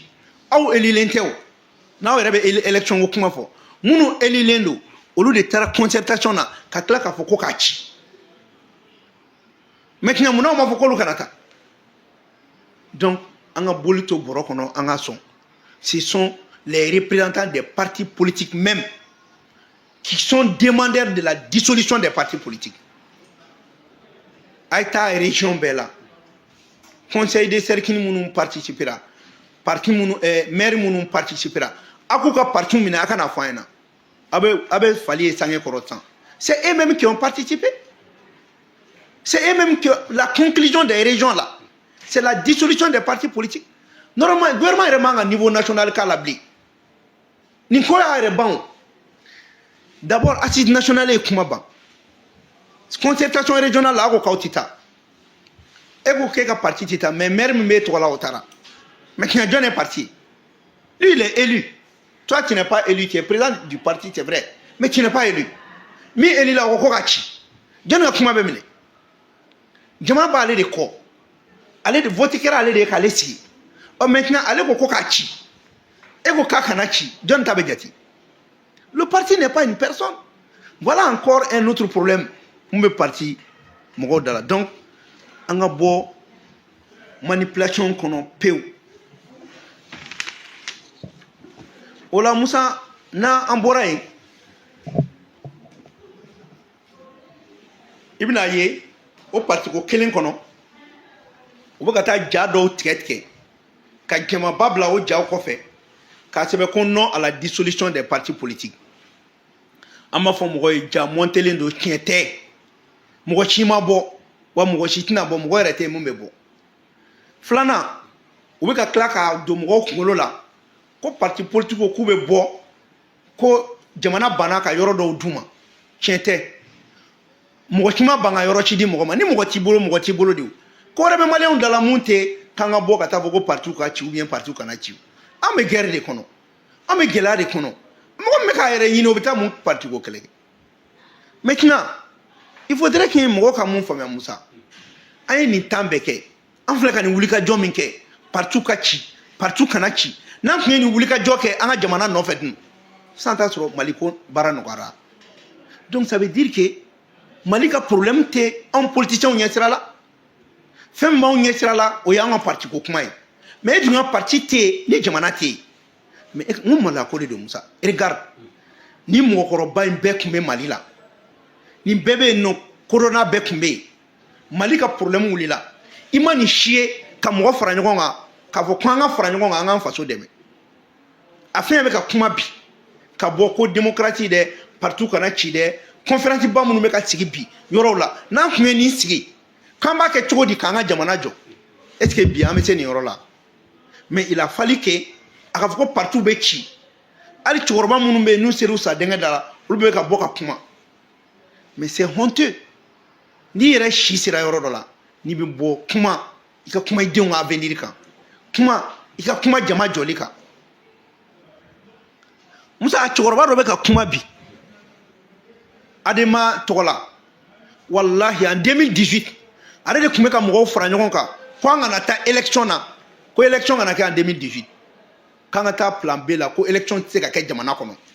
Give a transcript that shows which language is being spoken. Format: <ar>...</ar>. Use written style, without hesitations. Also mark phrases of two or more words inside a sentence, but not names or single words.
<bm>aw élilen tɛ o n'aw yɛrɛ bɛ élection ko kuma fɔ minnu élilen don olu de taara concertation na ka tila k'a fɔ ko k'a ci maintenant munna u m'a fɔ k'olu kana taa donc an ka boli to bɔrɔ kɔnɔ an ka sɔn</bm> <fr>ce sont les représentants des partis politiques même qui sont demandeurs de la dissolution des partis politiques</fr> <bm>a ye taa région bɛɛ la</bm> <fr>conseil de cercle</fr> <bm>minnu participera parti minnu maire minnu participera a k'u ka parti minɛ a kana fɔ an ɲɛna a bɛ fali ye sange kɔrɔ sisan</bm> <fr>c'est eux-mêmes qui ont participé c'est eux-mêmes que la conclusion des régions là c'est la dissolution des partis politiques normalement</fr> <bm>gouvernement yɛrɛ man ka</bm> <fr>niveau national</fr> <bm>k'a la bilen nin ko y'a yɛrɛ ban</bm> <fr>d'abord assise nationale</fr> <bm>ye kuma ban</bm> <fr>concertation régionale</fr> <bm>la a ko k'aw tɛ taa e ko k'e ka parti tɛ taa mais maire min b'e tɔgɔ la o taara maintenant</bm> <fr>jɔn est parti lui il est élu toi tu n'es pas élu tu es président du parti c'est vrai mais tu n'es pas élu min élu</fr> <bm>la o ko ka ci jɔn ka kuma bɛ minɛ jama b'ale de kɔ ale de vote kɛra ale de ye k'ale sigi maintenant ale ko k'a ci e ko k'a kana ci jɔn ta bɛ jate</bm> <fr>le parti n'est pas une personne voilà encore un autre problème</fr> <bm>mun bɛ parti mɔgɔw da la donc an ka bɔ manipulation kɔnɔ pewu o la Musa n'an bɔra yen i bɛna ye o parti ko kelen kɔnɔ u bɛ ka taa ja dɔw tigɛ ka jamaba bila o jaw kɔfɛ k'a sɛbɛn ko</bm> <fr>non à la dissolution des partis politiques</fr> <bm>an b'a fɔ mɔgɔ ye ja mɔntelen don tiɲɛ tɛ mɔgɔ si ma bɔ wa mɔgɔ si tɛna bɔ mɔgɔ yɛrɛ tɛ mun bɛ bɔ filanan u bɛ ka tila ka don mɔgɔw kunkolo la ko</bm> <fr>parti politique</fr> <bm>k'u bɛ bɔ ko jamana banna ka yɔrɔ dɔw d'u ma tiɲɛ tɛ mɔgɔ si ma ban ka yɔrɔ ci di mɔgɔ ma ni mɔgɔ t'i bolo de ko wɛrɛ bɛ maliyɛnw da la mun tɛ k'an ka bɔ ka taa fɔ ko parti ka ci</bm> <fr>ou bien</fr> <bm>parti kana ci an bɛ guerre de kɔnɔ an bɛ gɛlɛya de kɔnɔ mɔgɔ min bɛ k'a yɛrɛ ɲini o bɛ taa mun parti ko kɛlɛ kɛ maintenant</bm> <fr>il faudrait que</fr> <bm>mɔgɔ ka mun faamuya Musa an ye nin temps bɛɛ kɛ an filɛ ka nin wulikajɔ min kɛ parti ka ci parti kana ci n'an tun ye nin wulikajɔ kɛ an ka jamana nɔfɛ dun sisan t'a sɔrɔ Mali ko baara nɔgɔyara</bm> <fr>donc ça veut dire que Mali</fr> <bm>ka problème tɛ anw politiciens ɲɛsira la fɛn min b'anw ɲɛsira la o y'an ka parti ko kuma ye mais e dun ka parti tɛ yen ni jamana tɛ yen mais n ko Mali ko de don Musa regarde ni mɔgɔkɔrɔba in bɛɛ tun bɛ Mali la nin bɛɛ bɛ yen nɔ corona bɛɛ tun bɛ yen Mali ka problème wulila i ma nin si ye ka mɔgɔ fara ɲɔgɔn kan k'a fɔ ko an ka fara ɲɔgɔn kan an k'an faso dɛmɛ a fɛn bɛ ka kuma bi ka bɔ ko démocratie dɛ parti kana ci dɛ conférence ba minnu bɛ ka sigi bi yɔrɔw la n'an tun ye nin sigi k'an b'a kɛ cogo di k'an ka jamana jɔ</bm> <fr>est ce que</fr> <bm>bi an bɛ se nin yɔrɔ la</bm> <fr>mais il a fallu que</fr> <bm>a ka fɔ ko parti bɛ ci hali cɛkɔrɔba minnu bɛ yen n'u ser'u sa denkɛ da la olu bɛ ka bɔ ka kuma</bm> <fr>mais c'est honteux</fr> <bm>n'i yɛrɛ si sera yɔrɔ dɔ la n'i bɛ bɔ kuma i ka kuma i denw ka avenir kan kuma i ka kuma jama jɔli kan Musa a cɛkɔrɔba dɔ bɛ ka kuma bi Adama tɔgɔ la wallahi en 2018 ale de tun bɛ ka mɔgɔw fara ɲɔgɔn kan ko an kana taa élection na ko élection kana kɛ en 2018 k'an ka taa plan B la ko élection tɛ se ka kɛ jamana kɔnɔ</bm>